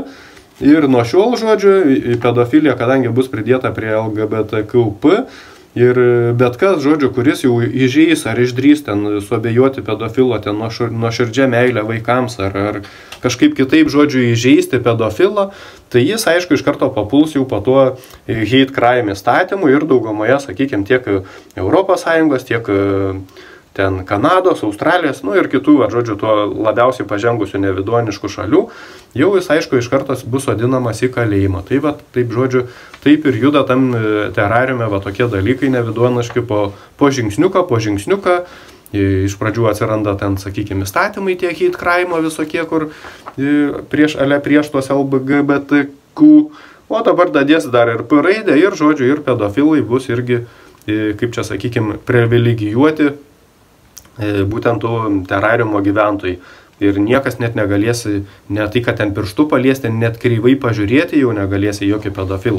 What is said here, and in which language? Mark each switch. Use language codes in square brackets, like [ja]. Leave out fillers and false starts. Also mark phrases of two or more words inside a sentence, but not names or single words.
[lt] Ir nuo šiol, žodžiu, pedofilija, kadangi bus pridėta prie LGBTQP, Ir bet kas, žodžiu, kuris jau įžeis ar išdrys ten suabejoti pedofilo ten nuoširdžia meilė vaikams ar kažkaip kitaip, žodžiu, įžeisti pedofilą, tai jis, aišku, iš karto papuls jau po tuo [en] hate crime [lt] įstatymu ir daugumoje, sakykime, tiek ES, tiek ten Kanados, Australijos, ir kitų, žodžiu, tuo labiausiai pažengusių nevidoniškų šalių, jau jis, aišku, iš karto bus sodinamas į kalėjimą. Tai va, taip, žodžiu, taip ir juda tam terariume va tokie dalykai nevidoniški po žingsniuką. Iš pradžių atsiranda ten, sakykime, įstatymai tie [en] hate crime [lt] visokie, kur prieš tuos LGBTQ, o dabar dadės dar ir P raidę ir, žodžiu, ir pedofilai bus irgi, kaip čia, sakykime, privilegijuoti būtent tų terariumo gyventojai. Ir niekas net negalės, ne tai, kad ten pirštų paliesti, net kreivai pažiūrėti jau negalės į jokį pedofilą.